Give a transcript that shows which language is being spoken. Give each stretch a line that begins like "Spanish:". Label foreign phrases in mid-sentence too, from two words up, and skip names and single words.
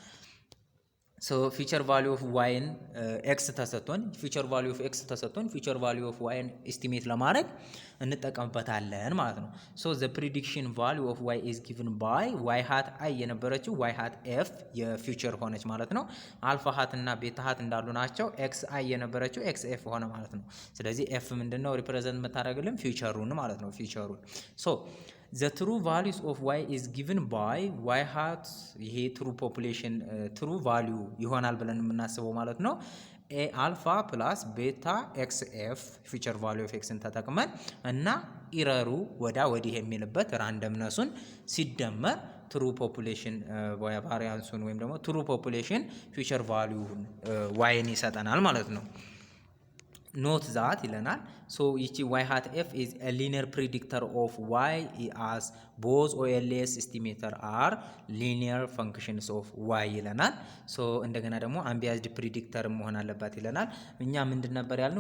English: future value of Y X ተሰጥቶን future value of X ተሰጥቶን future value of Y estimate
Amharic: ለማድረግ እንጠቀምበታለን ማለት ነው።
English: the prediction value of Y is given by Y hat i የነበረችው Y hat f
Amharic: የፊውቸር ሆነች ማለት ነው።
English: alpha hat እና beta hat
Amharic: እንዳሉ ናቸው።
English: X i የነበረችው X f
Amharic: ሆነ ማለት ነው። ስለዚህ
English: ኤፍ
Amharic: ምንድነው ሪፕሬዘንት የምታደርግልን? ፊውቸሩን ማለት ነው። ፊውቸሩን
English: the true values of y is given by y hat ይሄ true population true value
Amharic: ይሆናል ብለን የምናስበው ማለት ነው።
English: a alpha plus beta xf future value of x
Amharic: ተጠቅመን እና ኢረሩ ወዲህ የሚልበት ራንደምነሱን ሲደመር
English: true population variance
Amharic: ወይም ደግሞ
English: true population future value Y
Amharic: ይሰጠናል ማለት ነው።
English: note that
Amharic: ይለናል። ሶ ይቺ
English: Y hat f is a linear predictor of Y as both OLS estimator are linear functions of Y
Amharic: ይለናል። ሶ እንደገና ደግሞ
English: unbiased predictor
Amharic: መሆን አለባት ይለናል። እኛ ምንድን ነበር ያልነው?